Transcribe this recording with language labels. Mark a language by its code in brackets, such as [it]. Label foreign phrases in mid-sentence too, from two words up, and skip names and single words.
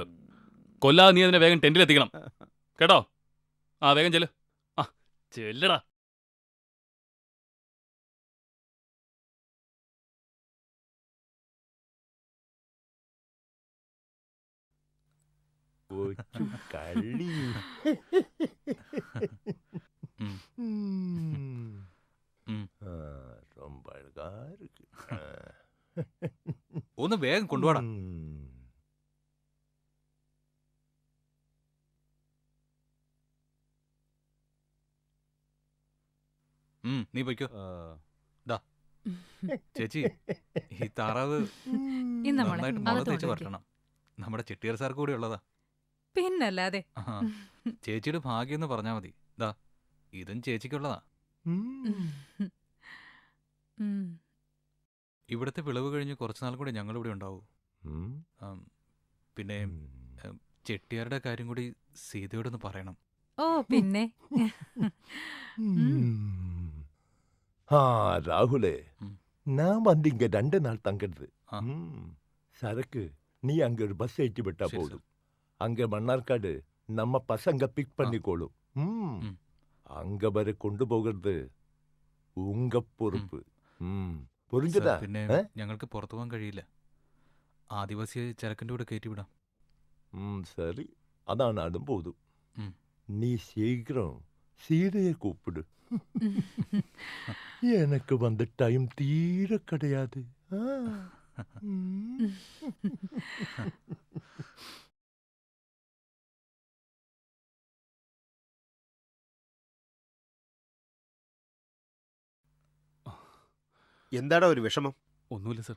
[ml] കൊല്ലാതെ നീ അതിനെ വേഗം ടെന്റിലെത്തിക്കണം കേട്ടോ. ആ വേഗം ചെല്ല്. ആ ചെല്ലടാ. കള്ളി. [ta] ரொம்ப அழகா இருக்கு. [ml] ഒന്ന് വേഗം കൊണ്ടുപോടാ. നീ പൊയ്ക്കോ. ചേച്ചി, ഈ താറാവ് നന്നായിട്ട് മുളക് തേച്ച് വറക്കണം. നമ്മുടെ ചെട്ടിയാർ സാർക്ക് കൂടി ഉള്ളതാ. പിന്നല്ലാതെ. ചേച്ചിയുടെ ഭാഗ്യം എന്ന് പറഞ്ഞാ മതി. ദാ ഇതും ചേച്ചിക്കുള്ളതാ. ഇവിടുത്തെ വിളവ് കഴിഞ്ഞ് കുറച്ചുനാൾ കൂടി ഞങ്ങളിവിടെ ഉണ്ടാവൂ. പിന്നെ ചെട്ടിയാരുടെ കാര്യം കൂടി സീതയോടൊന്ന് പറയണം. ഓ പിന്നെ. [ta] ராகுலே, நான் வந்து இங்க 2 நாள் தங்குறது. சரக்கு நீ அங்க ஒரு பஸ் ஏற்றி விட்டா போதும். அங்க மன்னார்காடு நம்ம பசங்க பிக் பண்ணிக்கோளும். அங்க வரை கொண்டு போகிறது உங்க பொறுப்பு. புரிஞ்சதா? [ml] പിന്നെ ഞങ്ങൾക്ക് പുറത്തു പോകാൻ കഴിയില്ല. ആദിവാസിയെ ചരക്കിന്റെ കൂടെ കയറ്റിവിടാം. [ta] சரி, அதான் நானும் போதும். நீ சீக்கிரம் சீதையை கூப்பிடு. எனக்கு வந்த டைம் தீர கிடையாது. [ml] എന്താടാ ഒരു വിഷമം? ഒന്നുമില്ല സർ.